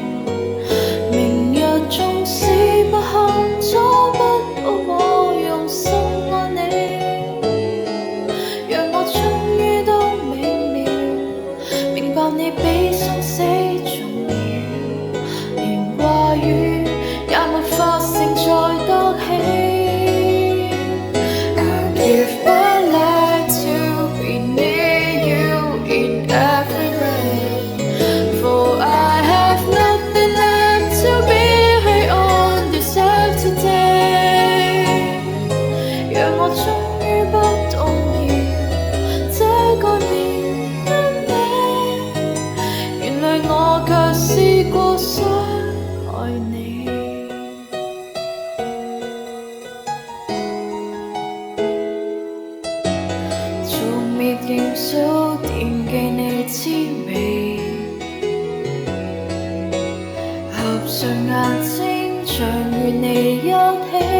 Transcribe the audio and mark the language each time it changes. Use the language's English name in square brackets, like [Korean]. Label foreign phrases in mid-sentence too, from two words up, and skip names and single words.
[Cantonese] 明日縱使不堪，阻不到我用心愛你。讓我終於都明了，明白你比生死重要，連話語也沒法承載得起。 [English] I'll give my life to be near you in every way, for I have nothing left to be here on this earth today。 [Cantonese] 讓我終於不動搖，這個年因你，原來我卻試過想愛你。做滅螢數，惦記你滋味，合上眼睛，像與你一起。